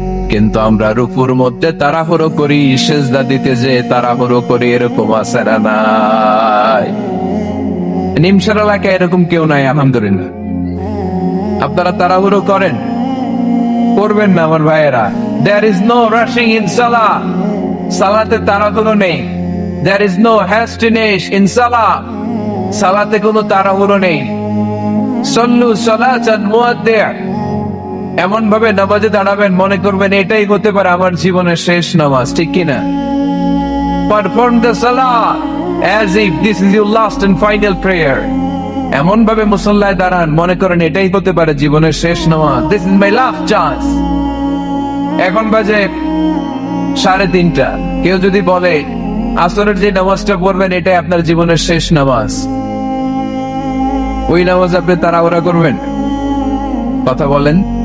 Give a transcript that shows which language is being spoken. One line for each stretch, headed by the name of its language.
Bangla: কিন্তু আমরা রুকুর মধ্যে তাড়াহুড়ো করি, সেজদা দিতে যে তাড়াহুড়ো করি, এরকম আছে না নাই? নিমসার এলাকায় এরকম কেউ নাই আলহামদুলিল্লাহ। আপনারা তাড়াহুড়ো করেন, করবেন না আমার ভাইয়েরা।
English: There is no rushing in salah.
Bangla: সালাতে তাড়াহুড়ো নেই।
English: There is no hastiness in salah.
Bangla: সালাতে কোনো তাড়াহুড়ো নেই।
Arabic: সল্লু সালাতান মুআদ্দিয়া।
Bangla: এমন ভাবে নামাজে দাঁড়াবেন মনে করবেন এটাই হতে পারে আমার জীবনের শেষ নামাজ। ঠিক কিনা?
English: Perform the salah as if this is your last and final prayer.
Bangla: এমন ভাবে মুসল্লায় দাঁড়ান মনে করেন এটাই হতে পারে জীবনের শেষ নামাজ।
English: This is my last chance.
Bangla: এখন বাজে 3:30। কেউ যদি বলে আসরের যে নামাজটা পড়বেন এটাই আপনার জীবনের শেষ নামাজ, ওই নামাজ আপনি তাড়াহুড়া করবেন? কথা বলেন।